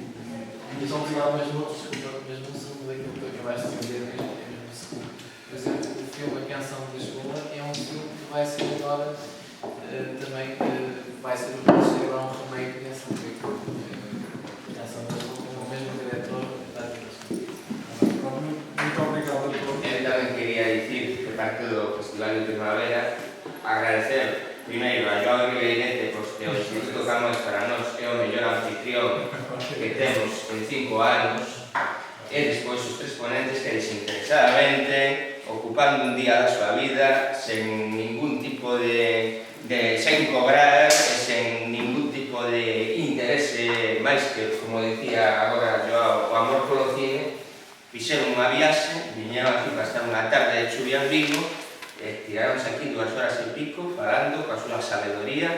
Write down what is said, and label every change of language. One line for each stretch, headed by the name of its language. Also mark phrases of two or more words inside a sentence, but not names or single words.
Portuguese: Muito obrigado, mesmo o segundo daquilo que acabaste de dizer, por exemplo, o filme A Canção de Lisboa é um filme que vai ser agora também, vai ser agora um remake dessa película. A Canção de Lisboa, com o mesmo diretor da Lisboa. Muito obrigado a todos.
Galician: Eu tamén quería dicir que parte do Festival de Primavera agradecer primeiro a Joao Ribeirete, pois que o Instituto Camões para nós é o mellor anfitrión que temos en 5 anos, e despois os tres ponentes que desinteresadamente, ocupando un día da súa vida sen ningún tipo sen cobrar, sen ningún tipo de interese máis que, como decía agora Joao, o amor polo cine, fixeron unha viaxe, viñeron aquí para estar unha tarde de chuvia en Vigo, tiraronse aquí 2 horas e pico falando coa súa sabedoría.